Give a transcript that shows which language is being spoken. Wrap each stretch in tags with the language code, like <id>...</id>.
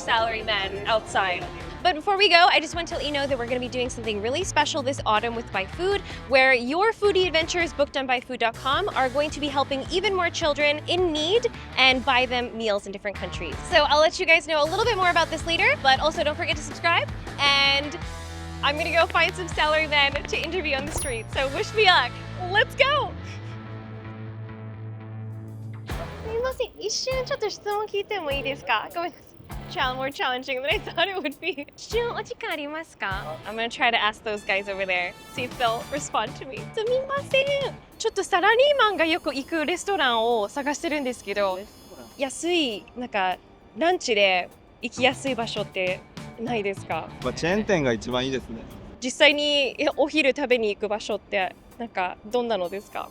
<en>Salaryman outside. But before we go, I just want to let you know that we're going to be doing something really special this autumn with byFood, where your foodie adventures booked on byfood.com are going to be helping even more children in need and buy them meals in different countries. So I'll let you guys know a little bit more about this later, but also don't forget to subscribe. And I'm going to go find some salarymen to interview on the street. So wish me luck. Let's go.</en> <ja>すみません、一瞬ちょっと質問聞いてもいいですか？ごめんなさい。</ja> <en>More challenging than I thought it would be.</en> <ja>一瞬お時間ありますか？</ja> <en>I'm gonna try to ask those guys over there, see if they'll respond to me.</en> <ja>すみません。ちょっとサラリーマンがよく行くレストランを探してるんですけど、安いなんかランチで行きやすい場所ってないですか？チェーン店が一番いいですね。実際にお昼食べに行く場所ってなんかどんなのですか？</ja>